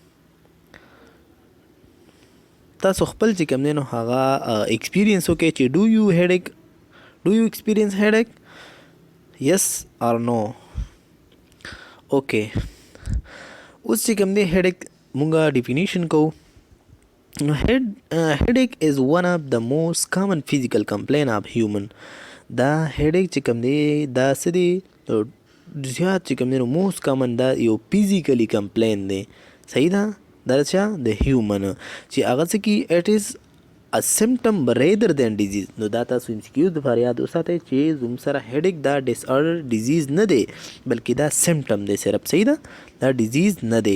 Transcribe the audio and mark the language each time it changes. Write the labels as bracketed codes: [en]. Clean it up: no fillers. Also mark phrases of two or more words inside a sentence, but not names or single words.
[ps] تاسو خپل چې کوم دی نو هغه ایکسپیرینس وکړئ چې [en] do you experience headache, yes or no. [ps] اوکې، اوس چې کوم دی هیډیک مونږه ډیفینیشن کوو. [en] headache is one of the most common physical complaint of human. [ps] دا headache چې کوم دی دا څه دی زیات چې کوم دی نو [en] most common [ps] دا یو [en] physically complain [ps] دی، صحیح ده، دا چا د هیومن چې هغه څه کی [en] it is a symptom rather than disease. [ps] نو دا تاسو ام سی کیو د لپاره یاد وساتئ چې زموږ سره هیډیک دا [en] disorder disease [ps] نه دی بلکې دا سمپټم دی صرف، صحیح ده، دا ډیزیز نه دی.